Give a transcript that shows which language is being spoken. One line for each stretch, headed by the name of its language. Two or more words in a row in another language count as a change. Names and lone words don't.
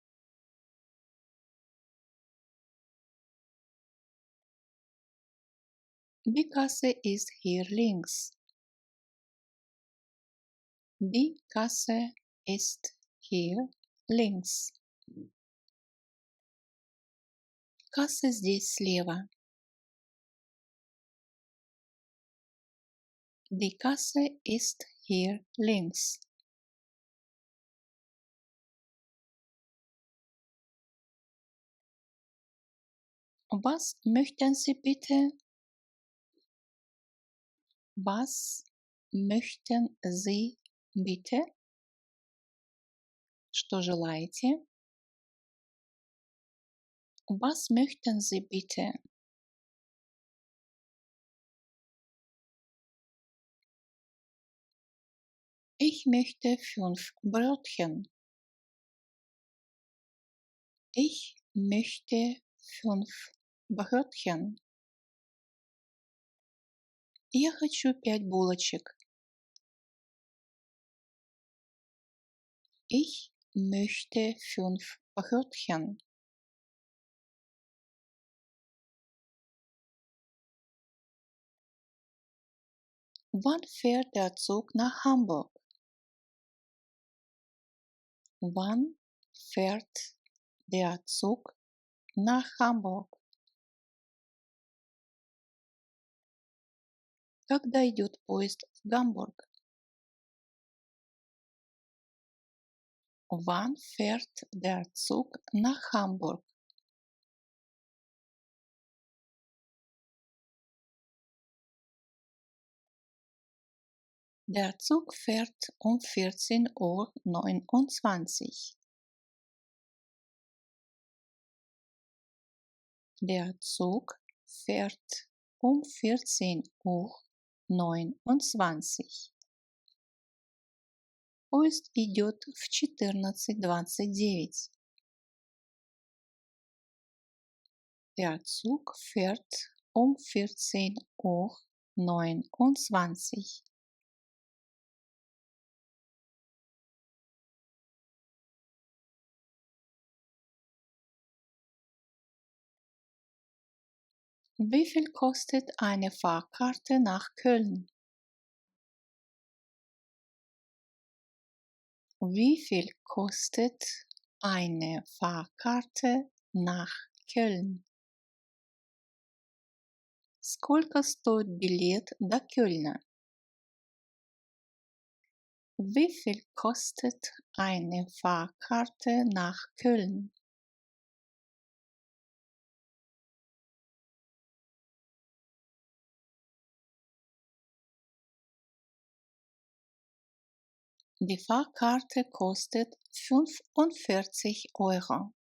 German: Die Kasse ist hier links. Die Kasse ist hier links.
Russian: Касса здесь слева.
German: Die Kasse ist hier links. Was möchten Sie bitte? Was möchten Sie bitte?
Russian: Что желаете?
German: Was möchten Sie bitte? Ich möchte 5 Brötchen. Ich möchte 5 Brötchen.
Russian: Я хочу 5 булочек.
German: Ich möchte 5 Brötchen. Wann fährt der Zug nach Hamburg? Wann fährt der Zug nach Hamburg?
Russian: Когда идет поезд в Гамбург?
German: Wann fährt der Zug nach Hamburg? Der Zug fährt um 14:29 Uhr. Der Zug fährt um 14:29 Uhr.
Russian: Поезд идет в 14:29.
German: Der Zug fährt um 14:29 Uhr. Wie viel kostet eine Fahrkarte nach Köln? Wie viel kostet eine Fahrkarte nach Кёльн?
Russian: Сколько стоит билет до Кёльна?
German: Wie viel kostet eine Fahrkarte nach Köln? Die Fahrkarte kostet 45 Euro.